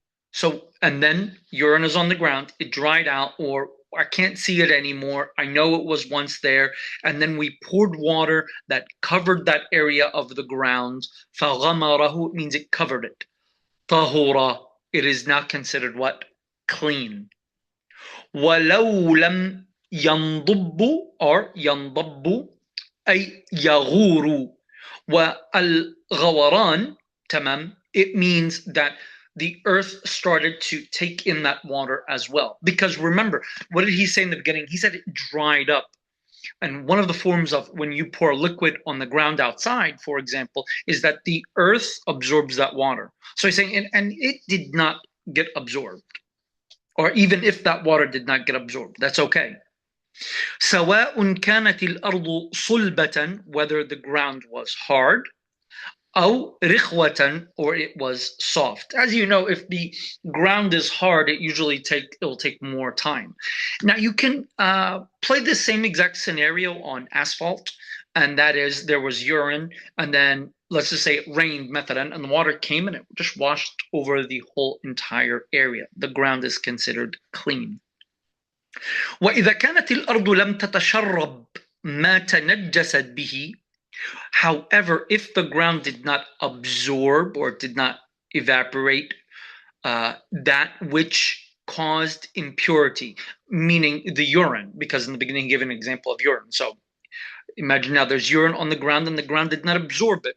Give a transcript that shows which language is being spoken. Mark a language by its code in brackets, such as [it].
[en] So, and then urine is on the ground, it dried out, or I can't see it anymore. I know it was once there. And then we poured water that covered that area of the ground. فغمره means it covered it. طهورا, it is now considered what? Clean. [ar] ولو لم ينضب or ينضب أي يغور. والغوران تمام, [en] it means that the earth started to take in that water as well. Because remember, what did he say in the beginning? He said it dried up. And one of the forms of when you pour liquid on the ground outside, for example, is that the earth absorbs that water. So he's saying, and it did not get absorbed. Or even if that water did not get absorbed, that's okay. [ar] سواء كانت الأرض صلبة, [en] whether the ground was hard, [ar] أو رخوة, [en] or it was soft. As you know, if the ground is hard, it will take more time. Now you can play the same exact scenario on asphalt, and that is there was urine, and then let's just say it rained, مثلا, and the water came and it just washed over the whole entire area. The ground is considered clean. [ar] وإذا كانت الأرض لم تتشرب ما تنجست به. [en] However, if the ground did not absorb or did not evaporate that which caused impurity, meaning the urine, because in the beginning he gave an example of urine. So imagine now there's urine on the ground and the ground did not absorb it.